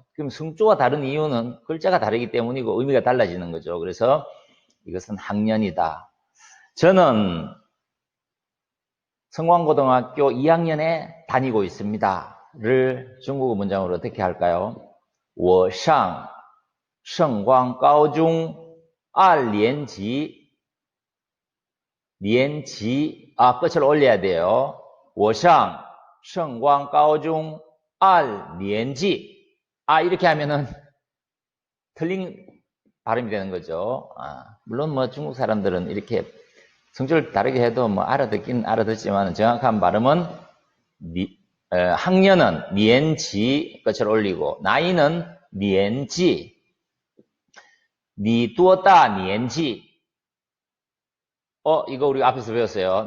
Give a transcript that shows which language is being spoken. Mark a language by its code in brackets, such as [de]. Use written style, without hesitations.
[ko] 그럼 성조가 다른 이유는 글자가 다르기 때문이고 의미가 달라지는 거죠. 그래서 이것은 학년이다. 저는 성광고등학교 2학년에 다니고 있습니다.를 중국어 문장으로 어떻게 할까요? [zh] 我上圣光高中2年级 [ko] 끝을 올려야 돼요. [zh] 我上圣光高中2年级 [ko] 이렇게 하면은 틀린 발음이 되는 거죠. 물론 뭐 중국 사람들은 이렇게 성조를 다르게 해도 뭐 알아듣긴 알아듣지만 정확한 발음은 학년은 니엔지 끝을 올리고 나이는 니엔지 니多大 니엔지 이거 우리가 앞에서 배웠어요.